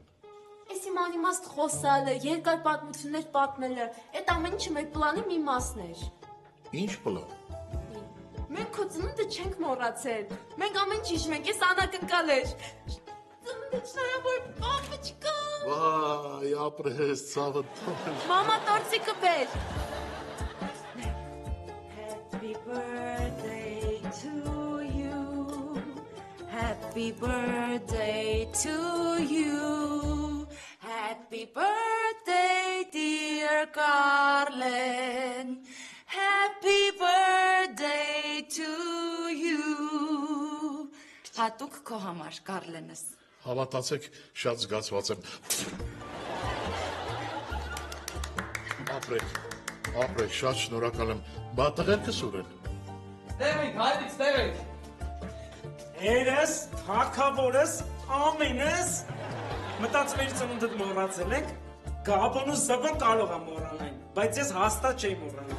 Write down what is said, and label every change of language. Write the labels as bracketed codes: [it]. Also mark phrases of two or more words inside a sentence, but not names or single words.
[hy] Էս իմ անիմաստ խոսալը, երկար պատմություններ պատմելը, այդ ամեն ինչը մեր պլանի մի մասն էր։ Ինչ պլան։ Մենք քո ծնունդը չենք մոռացել։ Մենք ամեն ինչ հիշում ենք, էս անակնկալ էր։ Ծնունդը շնորհավոր պապուչկա։ Վայ, ապրես ցավը թող։ Մամա տորտիկը բեր։ [en] Happy birthday to you. Happy birthday to you. Happy birthday, dear Carlen. Happy birthday to you. [hy] Հատուկ քո համար, Կարլենս։ Հավատացեք, շատ զգացված եմ։ Ապրեք, շատ շնորհակալ եմ։ Բա տղերքս ուր են։ Տերեք, հայրից, տերեք։ Երես, թակավորս, ամենս, մտածում էի ծնունդդ մոռացել եք, Գաբոնու զվը կարող է մոռանալ, բայց ես հաստատ չէի մոռանալ։